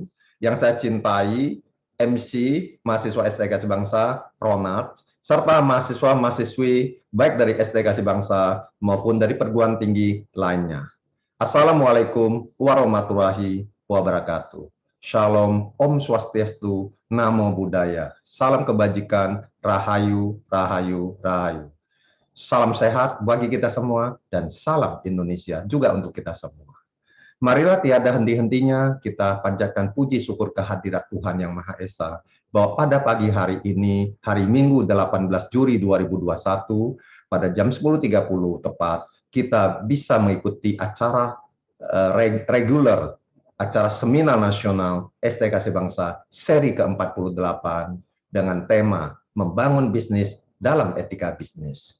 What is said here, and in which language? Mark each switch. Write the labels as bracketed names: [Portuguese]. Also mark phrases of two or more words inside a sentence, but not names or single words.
[Indonesian] Yang saya cintai, MC, mahasiswa STI Kasih Bangsa, Ronald, serta mahasiswa-mahasiswi baik dari STI Kasih Bangsa maupun dari perguruan tinggi lainnya. [Arabic] السلام عليكم ورحمة الله وبركاته. Shalom, [Sanskrit] ॐ स्वस्त्यस्तु, [Pali] Namo Buddhaya. [Indonesian] Salam kebajikan, Rahayu, Rahayu, Rahayu. Salam sehat bagi kita semua dan salam Indonesia juga untuk kita semua. Marilah tiada henti-hentinya kita panjatkan puji syukur kehadirat Tuhan Yang Maha Esa bahwa pada pagi hari ini, hari Minggu 18 Juli 2021, pada jam 10.30 tepat, kita bisa mengikuti acara reguler, acara Seminar Nasional STI Kasih Bangsa seri ke-48 dengan tema Membangun Bisnis dalam Etika Bisnis.